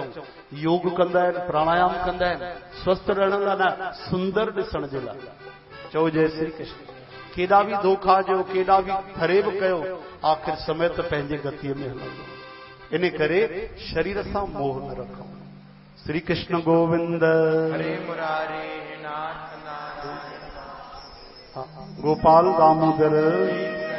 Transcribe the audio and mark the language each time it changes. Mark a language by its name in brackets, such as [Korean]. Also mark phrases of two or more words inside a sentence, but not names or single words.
[Sindhi] योग कंदा आहिनि, प्राणायाम कंदा आहिनि, स्वस्थ रहण लाइ न, सुंदर ॾिसण जे लाइ। चओ जय श्री कृष्ण। केॾा बि धोखा ॾियो, केॾा बि फरेब कयो, आख़िर समय त पंहिंजे गतीअ में हलंदो। इन करे शरीर सां मोह न रखूं। श्री कृष्ण गोविंद हरे मुरारे नाथ नारायण गोपाल दामोदर